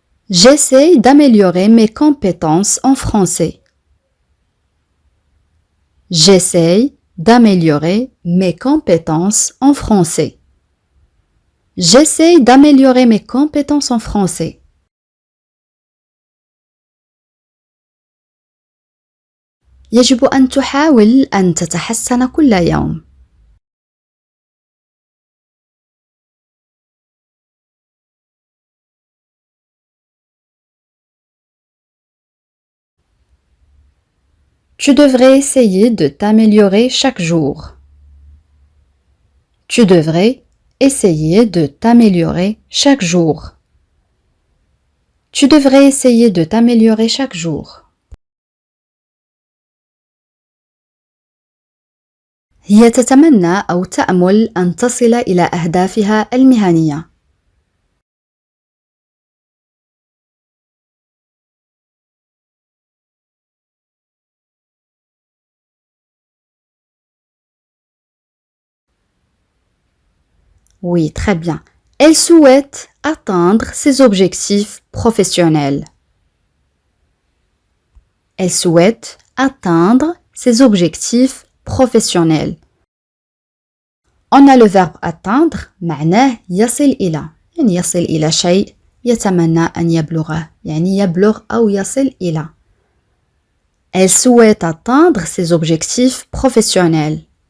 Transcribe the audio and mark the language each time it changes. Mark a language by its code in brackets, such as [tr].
[fr] J'essaie d'améliorer mes compétences en français. J'essaie d'améliorer mes compétences en français. J'essaie d'améliorer mes compétences en français. [ar] يجب أن تحاول أن تتحسن كل يوم. [fr] Tu devrais essayer de t'améliorer chaque jour. Tu devrais essayer de t'améliorer chaque jour. Tu devrais essayer de t'améliorer chaque jour. [ar] هي تتمنى أو تأمل أن تصل إلى أهدافها المهنية. [fr] Oui, très bien. Elle souhaite atteindre ses objectifs professionnels. Elle souhaite atteindre ses objectifs professionnels. On a le verbe atteindre [ar] معناه يصل إلى يعني يصل إلى شيء يتمنى أن يبلغه يعني يبلغ أو يصل إلى. [fr] Elle souhaite atteindre ses objectifs professionnels.